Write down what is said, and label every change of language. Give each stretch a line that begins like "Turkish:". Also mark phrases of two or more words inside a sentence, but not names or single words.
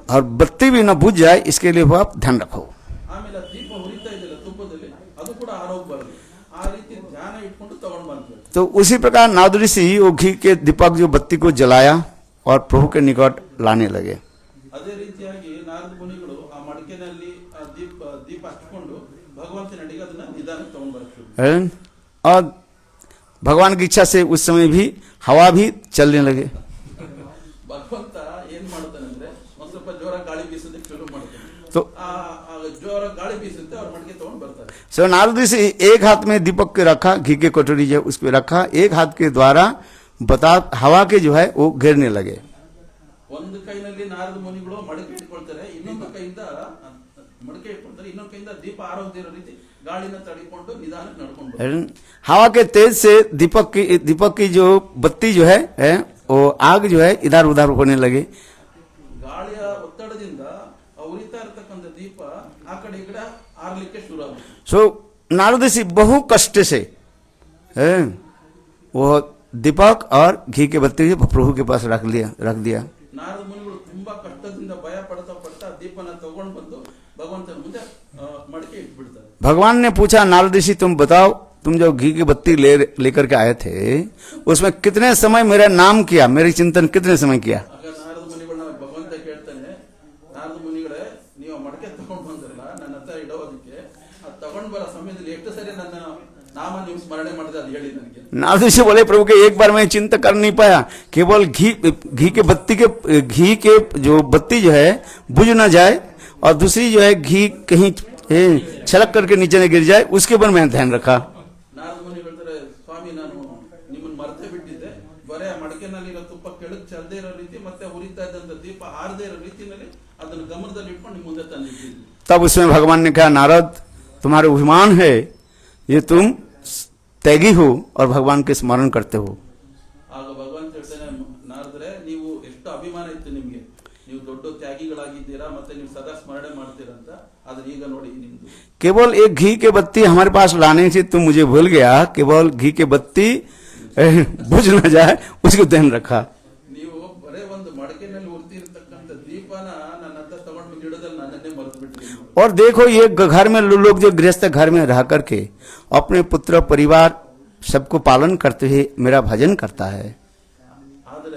Hindi: और बत्ती भी ना बुझ जाए, इसके लिए आप ध्यान रखो।
Kannada: ಆಮೇಲೆ ದೀಪ ಉರಿತಾ ಇದೆಯಲ್ಲ ತುಪ್ಪದಲ್ಲಿ, ಅದು ಕೂಡ ಆರೋಗಬಾರದು, ಆ ರೀತಿ ಧ್ಯಾನ ಇಟ್ಕೊಂಡು ತಗೊಂಡು ಬಂದ್ವಿ।
Hindi: तो उसी प्रकार नारद ऋषि वो घी के दीपक जो बत्ती को जलाया और प्रभु के निकट लाने लगे।
Kannada: ಅದೇ ರೀತಿಯಾಗಿ ನಾರದ ಮುನಿಗಳು ಆ ಮಡಕೆನಲ್ಲಿ ಆ ದೀಪ ಹಚ್ಕೊಂಡು ಭಗವಂತನ ಅಡಿಗೆ ಅದನ್ನ ನಿಧಾನಕ್ಕೆ ತಗೊಂಡು ಬರ್ತಾರೆ।
Hindi: और भगवान की इच्छा से उस समय भी हवा भी चलने लगे।
Kannada: ಭಗವಂತ ಏನ್ ಮಾಡ್ತಾನೆ ಅಂದ್ರೆ ಒಂದ್ ಸ್ವಲ್ಪ ಜೋರ ಗಾಳಿ ಬೀಸೋದಕ್ಕೆ ಶುರು ಮಾಡ್ತಾನೆ,
Hindi: तो
Kannada: ಆ ಜೋರ ಗಾಳಿ ಬೀಸುತ್ತೆ, ಅವ್ರ ಮಡಕೆ ತಗೊಂಡು ಬರ್ತಾರೆ।
Hindi: सो नारद ऋषि एक हाथ में दीपक के रखा, घी के कटोरी जो उस पे रखा, एक हाथ के द्वारा बता हवा के जो है वो घेरने लगे।
Kannada: ಒಂದು ಕೈನಲ್ಲಿ ನಾರದ ಮುನಿಗಳು ಮಡಕೆ ಇಟ್ಕೊಳ್ತಾರೆ, ಇನ್ನೊಂದು ಕೈಯಿಂದ ಮಡಕೆ ಇಟ್ಕೊಳ್ತಾರೆ, ಇನ್ನೊಂದು ಕೈಯಿಂದ ದೀಪ ಆರೋಗ್ಯದಿರೋ ರೀತಿ ಗಾಳಿನ ತಡಿಕೊಂಡು ನಿಧಾನಕ್ಕೆ ನಡ್ಕೊಂಡು ಬರ್ತಾರೆ।
Hindi: हवा के तेज से दीपक की जो बत्ती जो है वो आग जो है इधर उधर होने लगे।
Kannada: ಗಾಳಿಯ ಒತ್ತಡದಿಂದ ಉರಿತಾ ಇರತಕ್ಕಂಥ ದೀಪ ಆ ಕಡೆ ಈ ಕಡೆ ಆರ್ಲಿಕ್ಕೆ ಶುರು ಆಗುತ್ತೆ।
Hindi: सो नारद ऋषि बहु कष्ट से वो दीपक और घी के बत्ती प्रभु के पास रख दिया।
Kannada: ನಾರದ ಮುನಿಗಳು ತುಂಬಾ ಕಷ್ಟದಿಂದ ಭಯ ಪಡ್ತಾ ದೀಪನ ತಗೊಂಡು ಬಂದು ಭಗವಂತನ ಮುಂದೆ ಮಡಕೆ ಇಟ್ಬಿಡ್ತಾರೆ।
Hindi: भगवान ने पूछा, नारद ऋषि तुम बताओ, तुम जो घी की बत्ती लेकर के आए थे उसमें कितने समय मेरा नाम किया, मेरे चिंतन कितने समय किया?
Kannada: ಆಗ ನಾರದ ಮುನಿಗಳನ್ನ ಭಗವಂತ ಕೇಳ್ತಾನೆ, ನಾರದ ಮುನಿಗಳೇ ನೀವು ಮಡಕೆ ತಗೊಂಡು ಬಂದ್ರಲ್ಲ ನನ್ನ ಹತ್ರ ಇಡೋದಕ್ಕೆ, ಅದು ತಗೊಂಡು ಬರೋ ಸಮಯದಲ್ಲಿ ಎಷ್ಟು ಸರಿ ನನ್ನ ನಾಮ ನೀವು ಸ್ಮರಣೆ ಮಾಡಿದ್ರೆ ಅದು ಹೇಳಿ ನನಗೆ।
Hindi: नारद ऋषि बोले, प्रभु के एक बार मैं चिंता कर नहीं पाया, केवल घी के जो बत्ती जो है बुझ ना जाए और दूसरी जो है घी कहीं छलक करके नीचे न गिर जाए, उसके ऊपर मैं ध्यान रखा।
Kannada: ನಾರದ ಮುನಿ ಹೇಳ್ತಾರೆ, ಸ್ವಾಮಿ ನಾನು ನಿಮ್ಮನ್ನ ಮರೆತೇ ಬಿಟ್ಟಿದ್ದೆ, ಬರೇ ಆ ಮಡಕೆನಲ್ಲಿರೋ ತುಪ್ಪ ಕೆಳಗೆ ಚೆಲ್ಲದೆ ಇರೋ ರೀತಿ ಮತ್ತೆ ಉರಿತಾ ಇದ್ದಂತ ದೀಪ ಆರದೇ ಇರೋ ರೀತಿಯಲ್ಲಿ ಅದನ್ನು ಗಮನದಲ್ಲಿ ಇಟ್ಕೊಂಡು ನಿಮ್ಮ ಮುಂದೆ ತಂದಿಟ್ಟಿದ್ವಿ।
Hindi: तब उसमें भगवान ने कहा, नारद तुम्हारे अभिमान है, ये तुम त्यागी हो और भगवान के स्मरण करते हो।
Kannada: ಆಗ ಭಗವಂತ ಹೇಳ್ತಾನೆ, ನಾರದ್ರೆ ನೀವು ಎಷ್ಟು ಅಭಿಮಾನ ಇತ್ತು ನಿಮ್ಗೆ, ನೀವು ದೊಡ್ಡ ತ್ಯಾಗಿಗಳಾಗಿದ್ದೀರಾ ಮತ್ತೆ ನೀವು ಸದಾ ಸ್ಮರಣೆ ಮಾಡ್ತೀರಂತ, ಆದ್ರೆ ಈಗ ನೋಡಿ ನಿಮ್ದು
Hindi: केवल एक घी के बत्ती हमारे पास लाने से तुम मुझे भूल गया, केवल घी के बत्ती बुझ न जाए उसको ध्यान रखा।
Kannada: ನೀವು ಬರೇ ಒಂದು ಮಡಕೆನಲ್ಲಿ ಉರ್ತಿರ್ತಕ್ಕಂಥ ದೀಪನ ನನ್ನ ಹತ್ರ ತಗೊಂಡು ಗಿಡದಲ್ಲಿ ನನ್ನನ್ನೇ ಮರೆತು ಬಿಟ್ರಿ।
Hindi: और देखो ये घर में लोग जो गृहस्थ घर में रह करके अपने पुत्र परिवार सबको पालन करते हुए मेरा भजन करता है।
Kannada: ಆದ್ರೆ